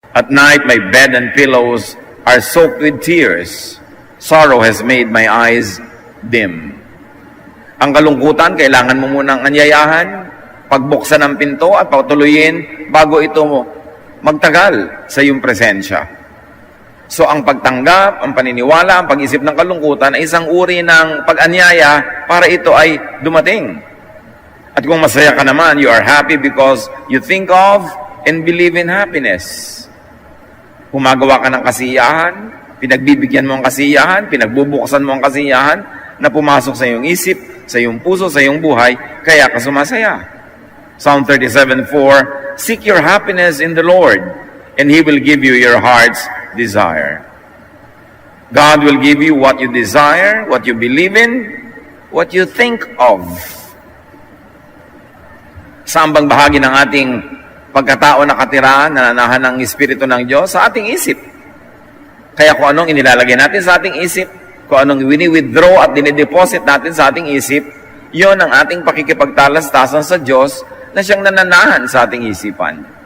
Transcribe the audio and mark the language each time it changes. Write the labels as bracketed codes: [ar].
[en] At night my bed and pillows are soaked with tears. Sorrow has made my eyes dim. [tl] Ang kalungkutan, kailangan mo munang anyayahan, pagbuksan ng pinto at patuloyin bago ito magtagal sa iyong presensya. So ang pagtanggap, ang paniniwala, ang pag-isip ng kalungkutan ay isang uri ng pag-anyaya para ito ay dumating. At kung masaya ka naman, [en] you are happy because you think of and believe in happiness. [tl] Humagawa ka ng kasiyahan, pinagbibigyan mo ang kasiyahan, pinagbubuksan mo ang kasiyahan na pumasok sa iyong isip, sa iyong puso, sa iyong buhay, kaya ka sumasaya. [en] Psalm 37:4, seek your happiness in the Lord, and He will give you your heart's desire. God will give you what you desire, what you believe in, what you think of. [tl] Sa ambang bahagi ng ating pagkatao nakatira, nananahan ng Espiritu ng Diyos sa ating isip. Kaya kung anong inilalagay natin sa ating isip, kung anong wini-withdraw at dinideposit natin sa ating isip, yon ang ating pakikipagtalastasan sa Diyos na siyang nananahan sa ating isipan.